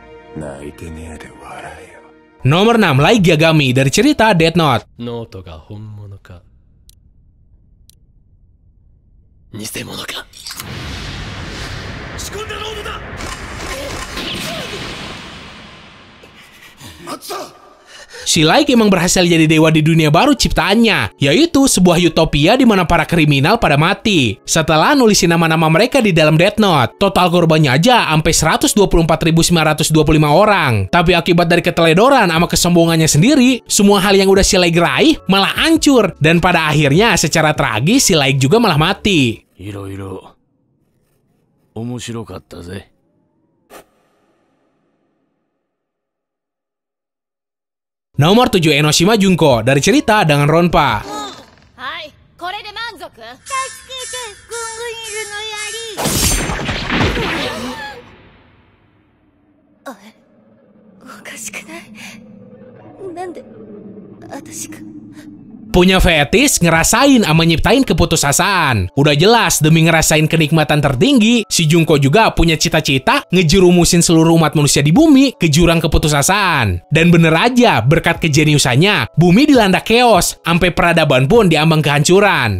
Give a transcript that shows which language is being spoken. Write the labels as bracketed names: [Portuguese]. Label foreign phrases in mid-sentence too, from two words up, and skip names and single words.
[Japanese] 泣いてねえで笑えよ。 [Indonesian] Nomor 6, Light Yagami dari cerita Death Note. [Japanese] ノートが本物か偽物か。仕込んだロードだ。Matsuda! [Indonesian] Si Light emang berhasil jadi dewa di dunia baru ciptaannya, yaitu sebuah utopia di mana para kriminal pada mati. Setelah nulisin nama-nama mereka di dalam Death Note, total korbannya aja sampai 124.925 orang. Tapi akibat dari keteledoran sama kesombongannya sendiri, semua hal yang udah si Light raih malah hancur. Dan pada akhirnya secara tragis si Light juga malah mati. [Japanese] いろいろ面白かったぜ。 [Indonesian] Nomor 7, Enoshima Junko dari cerita dengan Ronpa. [Japanese] はい、これで満足？助けて、グングイルの槍。おかしくない？なんで私が？ [Indonesian] Punya fetis ngerasain sama nyiptain keputusasaan. Udah jelas demi ngerasain kenikmatan tertinggi, si Junko juga punya cita-cita ngejerumusin seluruh umat manusia di bumi ke jurang keputusasaan. Dan bener aja, berkat kejeniusannya, bumi dilanda chaos, sampai peradaban pun diambang kehancuran.